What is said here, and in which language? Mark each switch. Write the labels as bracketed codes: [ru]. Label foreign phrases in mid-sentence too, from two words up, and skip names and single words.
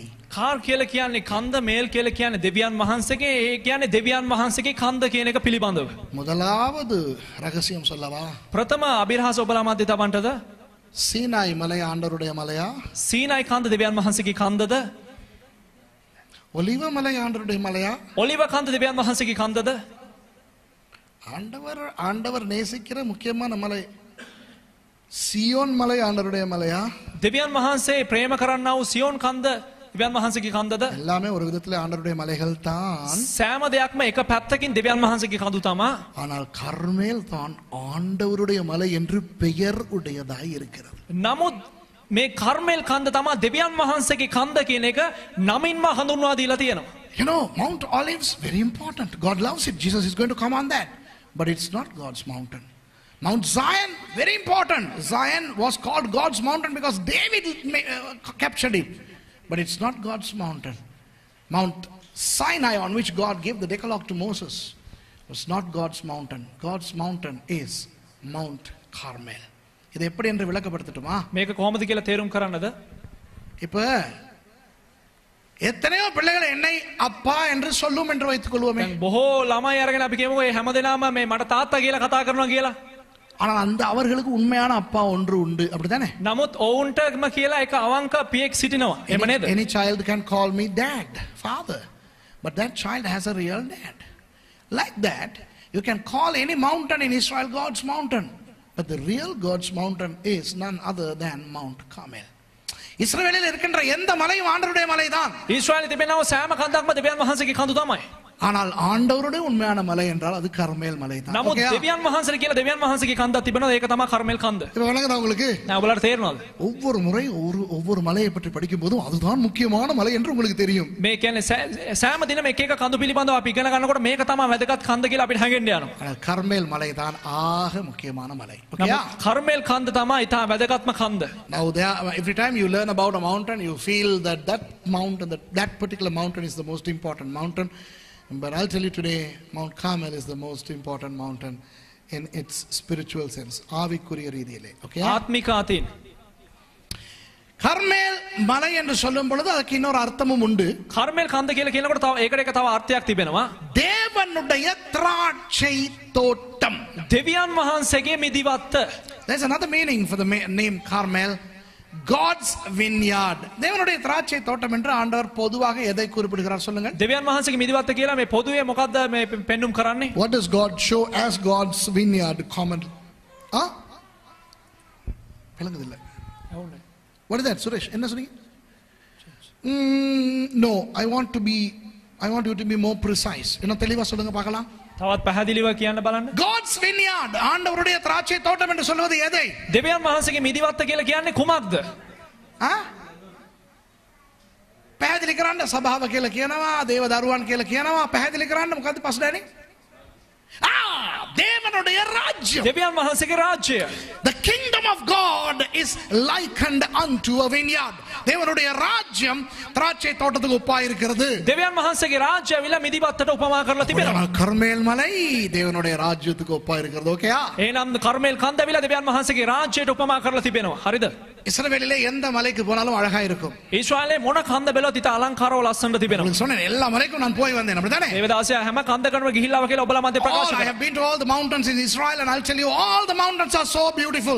[si] කාර් කියලා කියන්නේ කන්ද, මේල් කියලා කියන්නේ දෙවියන් වහන්සේගේ, ඒ කියන්නේ දෙවියන් වහන්සේගේ කන්ද කියන එක පිළිබඳව. [ta] முதலாவது ரகசியம் சொல்லவா? [si] ප්‍රථම අභිරහස ඔබලා මැද තවන්ටද? [ta] சீனாய் மலை ஆண்டவருடைய மலையா? [si] සීනායි කන්ද දෙවියන් වහන්සේගේ කන්දද? [ta] ஒலிவ மலை ஆண்டவருடைய மலையா? [si] ඔලිව කන්ද දෙවියන් වහන්සේගේ කන්දද? [ta] ஆண்டவர் நேசிக்கிற முக்கியமான மலை சியோன் மலை ஆண்டவருடைய மலையா? [si] දෙවියන් වහන්සේ ප්‍රේම කරන්නා වූ සියෝන් කන්ද දෙවියන් වහන්සේගේ කන්දද? [ta] எல்லாமே ஒரு விதத்துல ஆண்டவருடைய மலைகள் தான். [si] සෑම දෙයක්ම එක පැත්තකින් දෙවියන් වහන්සේගේ කඳු තමා. [ta] ஆனால் கர்மேல் தான் ஆண்டவருடைய மலை என்று பெயர் உடையதாய் இருக்கிறது. [si] නමුත් මේ කර්මෙල් කන්ද තමා දෙවියන් වහන්සේගේ කන්ද කියන එක නමින්ම හඳුන්වා දීලා තියෙනවා. [en] You know, Mount Olives, very important. God loves it. Jesus is going to come on that. But it's not God's mountain. Mount Zion, very important. Zion was called God's mountain because David captured it. But it's not God's mountain. Mount Sinai, on which God gave the Decalogue to Moses, was not God's mountain. God's mountain is Mount Carmel. [ta] இது எப்படி என்று விளக்கப்படுத்தட்டுமா? [si] මේක කොහොමද කියලා තේරුම් කරන්නද? [ta] இப்ப எத்தனையோ பிள்ளைகள் என்னை அப்பா என்று சொல்லும் என்று வைத்துக் கொள்வோமே. [si] බොහෝ ළමයි අරගෙන අපි කියමුකෝ මේ හැමදෙනාම මේ මට තාත්තා කියලා කතා කරනවා කියලා. [ta] ஆனால் அந்த அவர்களுக்கு உண்மையான அப்பா ஒன்று உண்டு அப்படிதானே? [si] නමුත් ඔවුන්ටම කියලා එක අවංක පියෙක් සිටිනවා. එහෙම නේද? [en] Any child can call me dad, father. But that child has a real dad. Like that, you can call any mountain in Israel God's mountain. But the real God's mountain is none other than Mount Carmel. [ta] இஸ்ரவேலில் இருக்கின்ற எந்த மலையும் ஆண்டவருடைய மலைதான். [si] ඊශ්‍රායලයේ තිබෙනව සෑම කන්දක්ම දෙවියන් වහන්සේගේ කඳු තමයි. [ta] ஆனால் ஆண்டவருடைய உண்மையான மலை என்றால் அது கர்மேல் மலை தான். [si] නමුත් දෙවියන් වහන්සේ කියලා දෙවියන් වහන්සේගේ කන්දක් තිබෙනවා. ඒක තමයි කර්මෙල් කන්ද. [ta] இது வணங்குதா உங்களுக்கு? [si] நான் ඔයාලට තේරෙනවද? [ta] ஒவ்வொரு முறை ஒவ்வொரு மலையை பற்றி படிக்கும் போதும் அதுதான் முக்கியமான மலை என்று உங்களுக்கு தெரியும். [si] මේ කියන්නේ සෑම දිනම එක එක කඳු පිළිබඳව අපි ඉගෙන ගන්නකොට මේක තමයි වැදගත් කන්ද කියලා අපිට හැඟෙන්න යනවා. [ta] கர்மேல் மலை தான் ஆக முக்கியமான மலை. ஓகேயா? [si] කර්මෙල් කන්ද තමයි ඊට වැදගත්ම කන්ද. [en] Now every time you learn about a mountain you feel that mountain that particular mountain is the most important mountain. But I'll tell you today, Mount Carmel is the most important mountain in its spiritual sense. [ta] ஆவிக்குரிய ரீதியிலே. [en] Okay? [si] ආත්මික අතින්. [ta] கர்மேல் மலை என்று சொல்லும் பொழுது அதுக்கு இன்னொரு அர்த்தமும் உண்டு. [si] කර්මෙල් කන්ද කියලා කියනකොට තව ඒකට එක තව අර්ථයක් තිබෙනවා. [ta] தேவனுடைய திராட்சை தோட்டம். [si] දෙවියන් වහන්සේගේ මිදිවත්ත. [en] There's another meaning for the name Carmel. God's vineyard. [ta] தேவனுடைய திராட்சை தோட்டம் என்று ஆண்டவர் பொதுவாக எதை குறிப்பிடுகிறார் சொல்லுங்க? [si] දෙවියන් වහන්සේගේ මිදිවත්ත කියලා මේ පොදුවේ මොකද්ද මේ පෙන්눔 කරන්නේ? [en] What does God show as God's vineyard common? விளங்குதில்ல. What is that, [ta] Suresh? என்ன சொன்னீங்க? [en] No, I want you to be more precise. [ta] இன்னும் தெளிவா சொல்லுங்க பார்க்கலாம். [si] තවත් පැහැදිලිව කියන්න බලන්න. [en] God's vineyard, [ta] ஆண்டவருடைய திராட்சை தோட்டம் என்று சொல்வது எதை? [si] දෙවියන් වහන්සේගේ මිදිවත්ත කියලා කියන්නේ කුමක්ද? පැහැදිලි කරන්න සභාව කියලා කියනවා, දේව දරුවන් කියලා කියනවා. පැහැදිලි කරන්න මොකද්ද පස්ඩෑනේ? [ta] தேவனுடைய ராஜ்யம். [si] දෙවියන් වහන්සේගේ රාජ්‍යය. [en] The kingdom of God is likened unto a vineyard. [ta] தேவனுடைய ராஜ்யம் திராட்சை தோட்டத்துக்கு ஒப்பாய் இருக்கிறது. දෙවියන් වහන්සේගේ රාජ්‍යය විලා මිදිවත්තට උපමා කරලා තිබෙනවා. கர்மேல் மலை தேவனுடைய ராஜ்யத்துக்கு ஒப்பாய் இருக்கிறது. ஓகேயா? [si] එහෙනම් කර්මෙල් කන්ද විලා දෙවියන් වහන්සේගේ රාජ්‍යයට උපමා කරලා තිබෙනවා. හරිද? [ta] இஸ்ரவேலிலே எந்த மலைக்கு போனாலும் அழகா இருக்கும். [si] ඊශ්‍රායලේ මොන කන්ද බැලුවත් ඊට අලංකාරව ලස්සනට තිබෙනවා. [ta] நான் சொன்னேன் எல்லா மலைக்கும் நான் போய் வந்தேன் அப்படிதானே? [si] දේවදාසයා හැම කන්දකටම ගිහිල්ලා කියලා ඔබලා මැද ප්‍රකාශ [en] I have been to all the mountains in Israel and I'll tell you all the mountains are so beautiful.